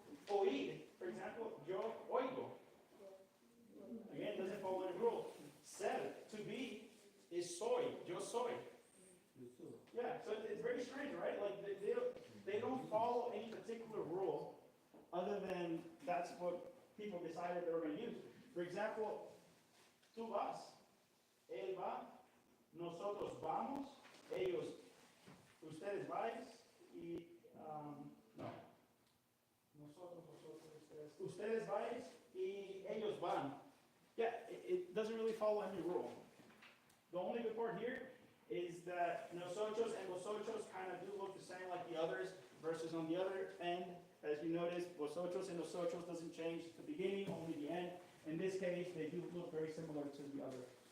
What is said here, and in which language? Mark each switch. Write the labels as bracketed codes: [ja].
[en] Oír, for example, [es] yo oigo. [en] Again, doesn't follow any rule. Ser, to be, is soy, [es] yo soy. [en] Yeah, so it's very strange, right? Like they don't follow any particular rule other than that's what people decided they were going to use. For example, [es] tú vas, él va, nosotros vamos, ellos, ustedes vais, y, no, nosotros, vosotros, ustedes vais, y ellos van. [en] Yeah, it doesn't really follow any rule. The only good part here is that nosotros and vosotros kind of do look the same like the others, versus on the other end, as you notice, vosotros and nosotros doesn't change the beginning, only the end. In this case, they do look very similar to the other.